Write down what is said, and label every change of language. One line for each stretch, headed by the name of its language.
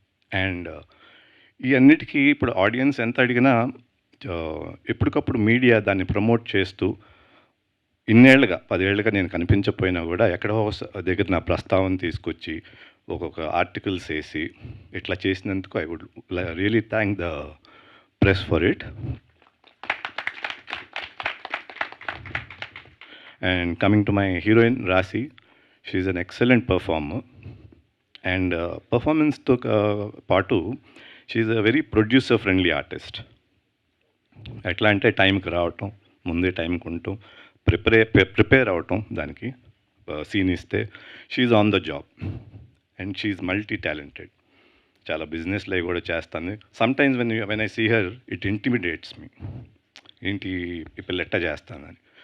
Telugu: And ఈ అన్నిటికీ ఇప్పుడు ఆడియన్స్ ఎంత అడిగినా ఎప్పటికప్పుడు మీడియా దాన్ని ప్రమోట్ చేస్తూ ఇన్నేళ్లుగా 10 ఏళ్ళుగా నేను కనిపించకపోయినా కూడా ఎక్కడో దగ్గర నా ప్రస్తావన తీసుకొచ్చి ఒక్కొక్క ఆర్టికల్స్ వేసి ఇట్లా చేసినందుకు
English: I would really thank the press for it. And coming to my heroine, Rasi, she's an excellent performer. And performance took part 2. She's a very producer-friendly artist.
Telugu: ఎట్లా అంటే టైంకి రావటం, ముందే టైంకి ఉండటం, ప్రిపేర్ అవటం, దానికి సీన్ ఇస్తే
English: She's on the job and she's multi talented.
Telugu: చాలా బిజినెస్లో కూడా చేస్తాను.
English: sometimes when I see her it intimidates me,
Telugu: ఏంటి ఈ పిల్ల ఎట్టా చేస్తానని.